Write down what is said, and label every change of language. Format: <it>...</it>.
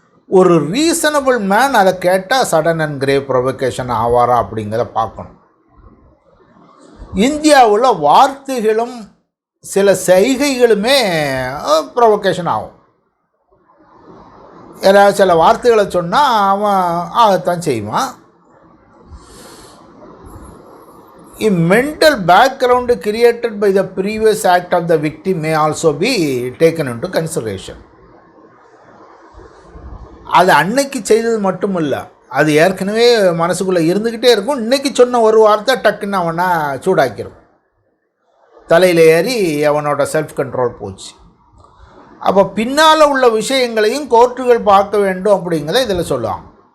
<ta>ஒரு</ta> <en>reasonable man</en> <ta>அதை கேட்டால்</ta> <en>sudden and grave provocation</en> <ta>ஆவாரா அப்படிங்கிறத பார்க்கணும். இந்தியாவில் வார்த்தைகளும் சில செய்கைகளுமே ப்ரொவோகேஷன் ஆகும். ஏதாவது சில வார்த்தைகளை சொன்னால் அவன் ஆகத்தான் செய்வான்.</ta> <en>A mental background created by the previous act of the victim may also be taken into consideration.</en> <ta>அது அன்னைக்கு செய்தது மட்டும் இல்லை, அது ஏற்கனவே மனசுக்குள்ளே இருந்துக்கிட்டே இருக்கும். இன்றைக்கி சொன்ன ஒரு வார்த்தை டக்குன்னு அவனை சூடாக்கிடும், தலையில் ஏறி அவனோட</ta> <en>self control</en> <ta>போச்சு. அப்போ பின்னால் உள்ள விஷயங்களையும் கோர்ட்டுகள் பார்க்க வேண்டும் அப்படிங்கிறத இதில் சொல்லுவாங்க.</ta>